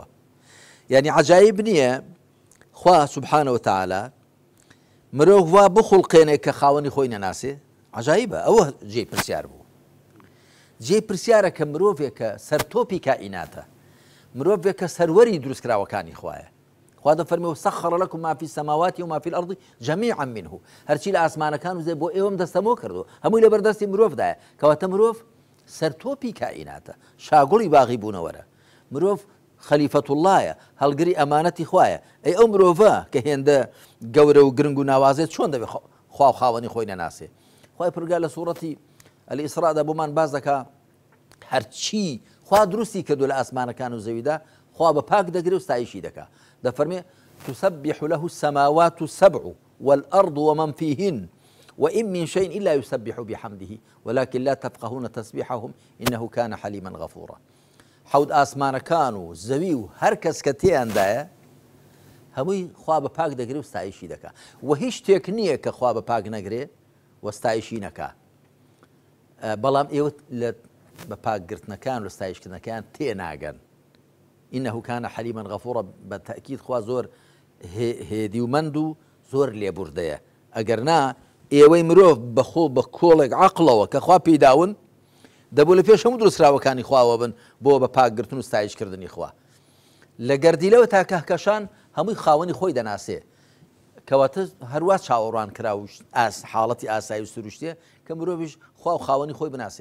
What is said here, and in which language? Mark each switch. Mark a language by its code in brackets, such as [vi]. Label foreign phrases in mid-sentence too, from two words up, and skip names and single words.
[ckb] یعنی عەجایب نییە خوا [ar] سوبحانە وتەعالا [ckb] مرۆڤ وا بخوڵقێنێ کە خاوەنی خۆی نەناسێ عەجایبە ئەوە جێی پرسیار بوو. جێی پرسیارە کە مرۆڤێک کە سەرتۆپی کائیناتە مرۆڤێک کە سەروەری دروستکراوەکانی خوایە. خوا دەفەرمێ [ar] وسەخەڕ لەکم ما فی السەماوات وما فی الأرض جەمیعا منه [ckb] هەرچی لە ئاسمانەکان و زێ بۆ ئێوەم دەستەمۆ کردو هەمووی لە بەردەستی مرۆڤدایە کەواتە مرۆڤ سەرتۆپی کائیناتە شاگوڵی باغی بوونەوەرە. مرۆڤ [ar] خەلیفەت اللهە [ckb] هەڵگری ئەمانەتی خوایە. ئەی ئەو مرۆڤە کە هێندە گەورە و گرنگ و ناوازێت چۆن دەبێت خوا خاوەنی خۆی نەناسێ؟ خوای پەروەردگار لە سوورەتی الئیسراءدا بۆمان باز دەکا هەرچی خوا دروستی کردو لە ئاسمانەکان و زەویدا خوا بە پاک دەگرێ و ستایشی دەکا. [ar] دەفەرمێ تسبح له السماوات السبع والأرض ومن فيهن وإن من شيء إلا يسبح بحمده ولكن لا تفقهون تسبيحهم إنه كان حليما غفورا. [ckb] حەوت ئاسمانەکان و زەوی و هەر کەس کە تێیاندایە هەمووی خوا بە پاک دەگرێ و ستایشی دەکا و هیچ شتێک نییە کە خوا بە پاک نەگرێ و ستایشی نەکا. بەڵام ئێوە بە پاکگرتنەکان و ستایشکردنەکان تێناگەن. [ar] إنه كان حليما غفورا بالتأكيد [ckb] خوا زۆر هێدی و مەند و زۆر لێبوردەیە. ئەگەر نا ئێوەی مرۆڤ بەخۆ بە کۆڵێک عەقڵەوە کە خوا پێداون دەبوو لە پێش هەموو دروستکراوەکانی خواوە بن بۆ بە پاکگرتن و ستایشکردنی خوا. لە گەردیلەوە تا کەهکەشان هەمووی خاوەنی خۆی دەناسێ کەواتە هەروە چاوەڕوان کرا و حاڵەتی ئاسایی و سروشتێ کە مرۆڤیش خوا و خاوەنی خۆی بناسێ.